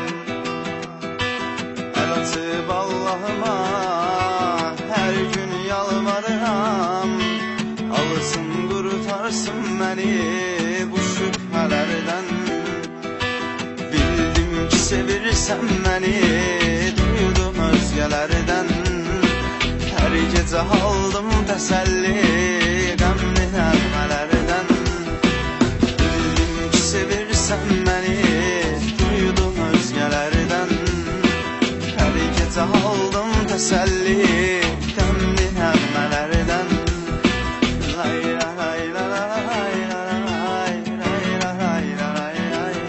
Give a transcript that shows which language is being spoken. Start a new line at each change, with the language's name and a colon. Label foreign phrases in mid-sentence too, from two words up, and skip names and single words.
Azerbaijani: Əl açıb Allahıma hər gün yalvarıram. Alsın, qurtarsın məni bu şübhələrdən. Bildim ki sevirsən məni,
Turkish: duydum özgelerden. Her gece aldım teselli, gamli nəğmələrdən.
Azerbaijani: Bildim ki sevirsən məni,
Turkish: duydum özgelerden. Her gece aldım teselli, gamli nəğmələrdən. Layla layla layla layla layla layla layla